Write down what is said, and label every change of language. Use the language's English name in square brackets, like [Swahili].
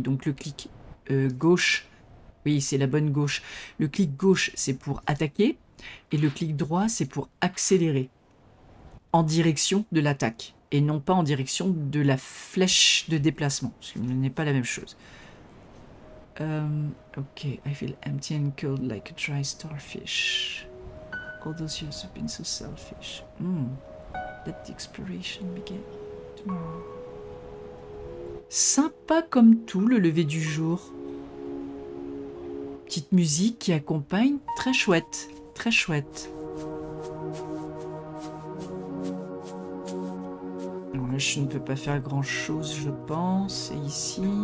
[French] Donc le clic gauche, oui c'est la bonne gauche. Le clic gauche c'est pour attaquer et le clic droit c'est pour accélérer en direction de l'attaque et non pas en direction de la flèche de déplacement, ce qui n'est pas la même chose. [English] Ok, I feel empty and cold like a dry starfish. All those years have been so selfish. Let the exploration begin tomorrow. [French] Sympa comme tout, le lever du jour. Petite musique qui accompagne, très chouette, très chouette. Alors là, je ne peux pas faire grand chose, je pense. Et ici...